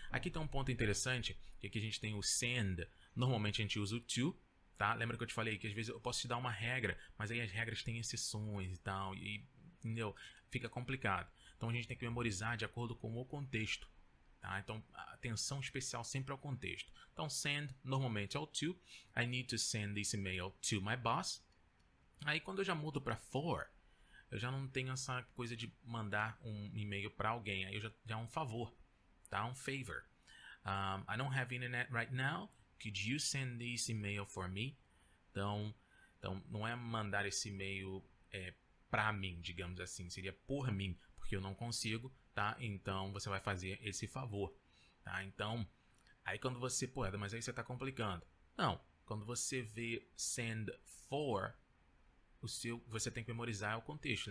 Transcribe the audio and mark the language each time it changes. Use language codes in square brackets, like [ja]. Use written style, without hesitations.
[pt] Aqui tem um ponto interessante, que aqui a gente tem o send, normalmente a gente usa o to, tá? Lembra que eu te falei que às vezes eu posso te dar uma regra, mas aí as regras têm exceções e tal, e entendeu? Fica complicado. Então a gente tem que memorizar de acordo com o contexto. Tá? Então, a atenção especial sempre ao contexto. Então, send normalmente é o to. [en] I need to send this email to my boss. [pt] Aí, quando eu já mudo para for, eu já não tenho essa coisa de mandar um e-mail para alguém. Aí eu já é um favor, tá? Um favor. [en] I don't have internet right now. Could you send this email for me? [pt] Então não é mandar esse e-mail para mim, digamos assim. Seria por mim, porque eu não consigo, tá? Então você vai fazer esse favor, tá? Então, aí quando você, mas aí você tá complicando. Não, quando você vê send for, você tem que memorizar o contexto.